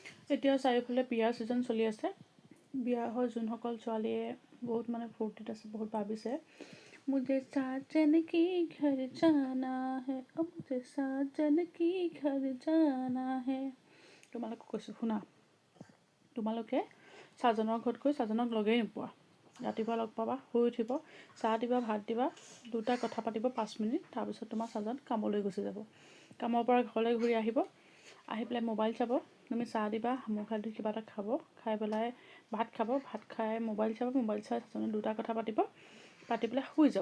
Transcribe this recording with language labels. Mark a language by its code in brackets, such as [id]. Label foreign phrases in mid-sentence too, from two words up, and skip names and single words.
[as] এতিয়া চাৰিওফালে বিয়াৰ ছিজন চলি আছে। বিয়া হৈ যোনসকল ছোৱালীয়ে বহুত মানে ফূৰ্তিত আছে, বহুত ভাবিছে মুझे साजन की घर जाना है, [hi] मुझे साजन की घर जाना है। [as] তোমালোকক কৈছোঁ শুনা, তোমালোকে ছাজনৰ ঘৰত গৈ ছাজনক লগেই নোপোৱা। ৰাতিপুৱা লগ পাবা, শুই উঠিব, চাহ দিবা, ভাত দিবা, দুটা কথা পাতিব 5 মিনিট, তাৰপিছত তোমাৰ ছাজন কামলৈ গুচি যাব। কামৰ পৰা ঘৰলৈ ঘূৰি আহিব, আহি পেলাই মোবাইল চাব, তুমি চাহ দিবা, মুখ হাত ধুই কিবা এটা খাব, খাই পেলাই ভাত খাব, ভাত খাই মোবাইল চাব, মোবাইল চাই ছাজনে দুটা কথা পাতিব, পাতি পেলাই শুই যাব।